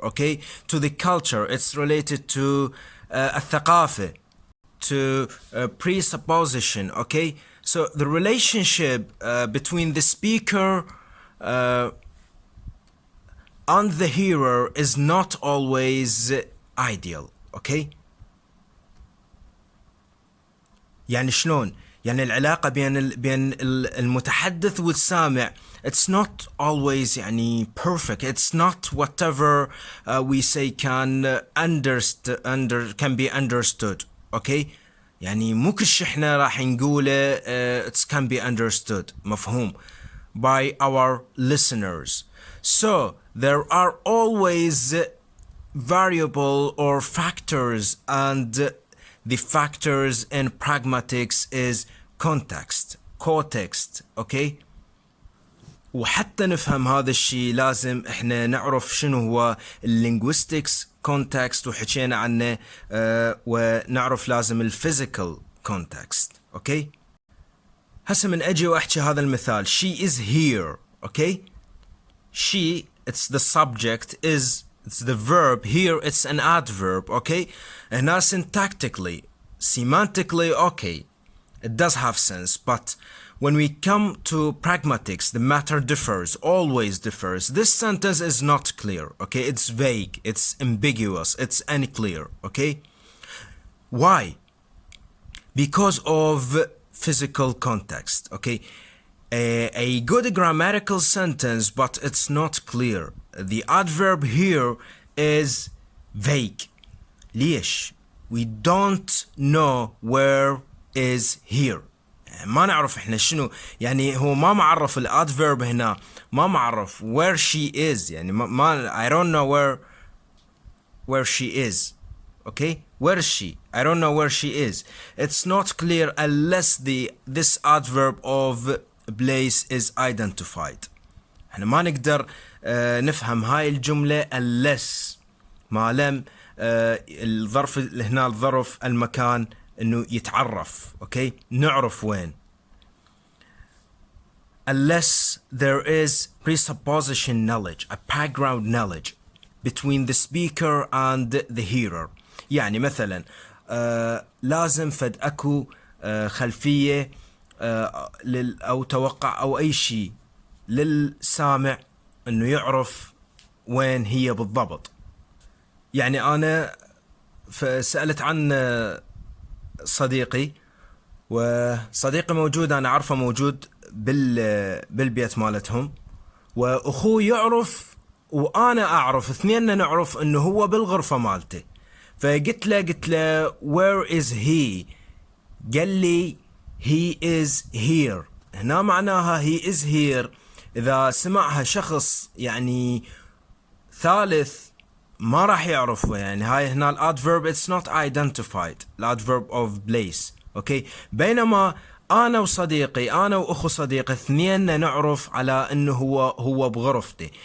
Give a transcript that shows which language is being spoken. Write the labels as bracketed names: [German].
[English] Okay, to the culture, it's related to الثقافة, to presupposition. Okay, so the relationship between the speaker and the hearer is not always ideal. [Arabic] Okay, يعني شلون؟ يعني العلاقة بين المتحدث والسامع [English] it's not always [Arabic] يعني perfect. [English] It's not whatever we say can be understood. [Arabic] Okay, يعني مو كل شيء احنا راح نقوله [English] it can be understood [Arabic] مفهوم [English] by our listeners. So there are always variable or factors, and the factors in pragmatics is context. [Arabic] Okay, وحتى نفهم هذا الشيء لازم احنا نعرف شنو هو linguistics context وحكينا عنه ونعرف لازم الفيزيكال context. Okay, هسه من اجي واحكي هذا المثال she is here. [English] Okay, she it's the subject, it's the verb, here it's an adverb. Okay, and now syntactically, semantically, okay, it does have sense, but when we come to pragmatics the matter always differs. This sentence is not clear. Okay, it's vague, it's ambiguous, it's unclear. Okay, why? Because of physical context. Okay, a good grammatical sentence, but it's not clear. The adverb here is vague. [Arabic] ليش? [English] We don't know where is here. [Arabic] ما نعرف احنا شنو يعني هو ما معرف الادverb هنا ما معرف [English] where she is [Arabic] يعني ما [English] I don't know where she is. Okay, where is she? I don't know where she is. It's not clear unless this adverb of place is identified. [Arabic] احنا ما نقدر نفهم هاي الجملة [English] unless [Arabic] ما لم الظرف هنا الظرف المكان انه يتعرف. Okay, نعرف وين. [English] Unless there is presupposition knowledge, a background knowledge between the speaker and the hearer. [Arabic] يعني مثلا لازم فد اكو خلفية او توقع او اي شيء للسامع انه يعرف وين هي بالضبط. يعني انا سألت عن صديقي، وصديقي موجود انا عارفه موجود بالبيت مالتهم، واخوه يعرف وانا اعرف، اثنيننا نعرف انه هو بالغرفة مالته. فقلت له [English] where is he؟ [Arabic] قال لي [English] he is here. [Arabic] هنا معناها [English] he is here [Arabic] إذا سمعها شخص يعني ثالث ما راح يعرفه. يعني هاي هنا الادverb [English] it's not identified [Arabic] الادverb of place. اوكي بينما انا وصديقي انا واخو صديقي اثنين نعرف على انه هو بغرفتي.